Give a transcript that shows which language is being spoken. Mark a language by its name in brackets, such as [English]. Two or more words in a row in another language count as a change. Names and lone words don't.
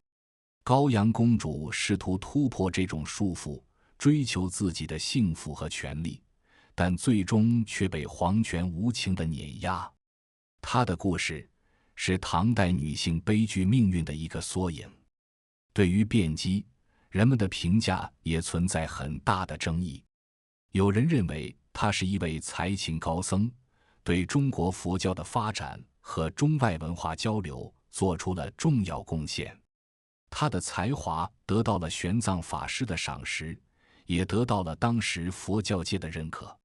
[Chinese] 高陽公主試圖突破這種束縛，追求自己的幸福和權利，但最終卻被皇權無情地碾壓。她的故事是唐代女性悲劇命運的一個縮影。對於卞姬，人們的評價也存在很大的爭議。有人認為他是一位才情高僧，對中國佛教的發展和中外文化交流做出了重要貢獻。他的才華得到了玄奘法師的賞識，也得到了當時佛教界的認可。